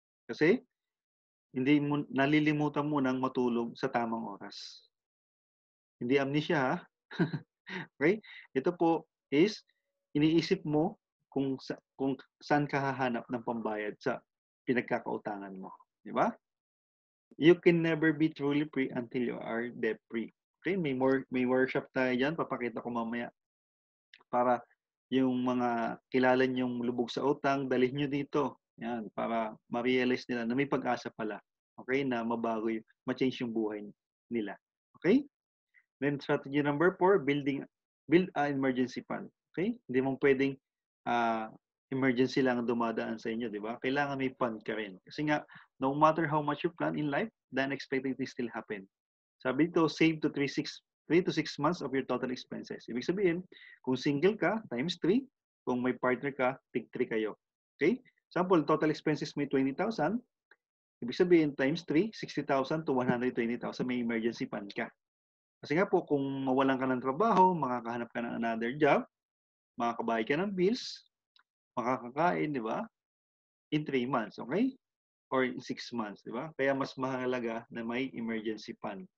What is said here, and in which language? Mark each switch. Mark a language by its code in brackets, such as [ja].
[tl] Kasi hindi mo nalilimutan mo nang matulog sa tamang oras. Hindi amnesia ha. Okay? Ito po is iniisip mo kung saan ka hahanap ng pambayad sa pinagkakautangan mo, di ba? [en] You can never be truly free until you are debt free. [tl] Okay, may workshop tayo diyan, papakita ko mamaya para yung mga kilala niyong lubog sa utang, dalhin niyo dito. Yan, para ma-realize nila na may pag-asa pala. Okay, na mabago ma-change yung buhay nila. Okay? [en] Then strategy number 4, build an emergency fund. Okay? [tl] Hindi mo pwedeng emergency lang dumadaan sa inyo, di ba? Kailangan may fund ka rin. Kasi nga, [en] no matter how much you plan in life, the unexpected things still happen. [tl] Sabi dito, [en] save to 3 to 6 months of your total expenses. [tl] Ibig sabihin, kung single ka, times 3. Kung may partner ka, tig 3 kayo. Okay? [en] Example, total expenses may 20,000. [tl] Ibig sabihin, times 3, 60,000 to 120,000, may emergency fund ka. Kasi nga po, kung mawalan ka ng trabaho, makakahanap ka ng another job, makakabayad ka ng bills, makakakain, di ba? [en] In 3 months, [tl] okay? Or in 6 months, di ba? Kaya mas mahalaga na may emergency fund.